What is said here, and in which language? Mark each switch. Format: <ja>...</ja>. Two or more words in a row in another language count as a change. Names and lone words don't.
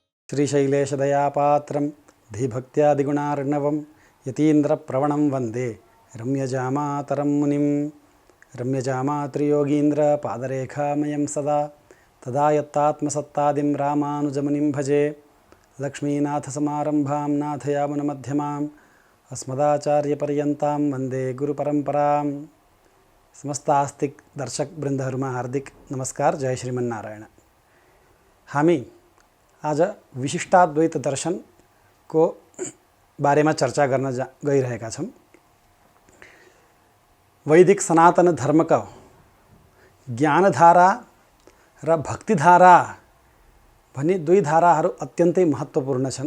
<sa>श्रीशैलेशदयापात्रं धीभक्त्यादिगुणार्णवं यतीन्द्रप्रवणं वन्दे रम्यजामातरं मुनिं रम्यजामातृयोगीन्द्रपादरेखामयं सदा तदा यत्तात्मसत्तादिं रामानुजमुनिं भजे लक्ष्मीनाथसमारम्भां नाथयामुनमध्यमाम् अस्मदाचार्यपर्यन्तां वन्दे गुरुपरम्परां।</sa> <ne>समस्त आस्तिक दर्शक वृन्दहरुमा हार्दिक नमस्कार। जय श्रीमन्नारायण। हामी आज विशिष्टाद्वैत दर्शन को बारेमा चर्चा गर्न गइरहेका छौं। वैदिक सनातन धर्मका ज्ञानधारा र भक्तिधारा भनी दुई धाराहरू अत्यन्तै महत्त्वपूर्ण छन्।</ne>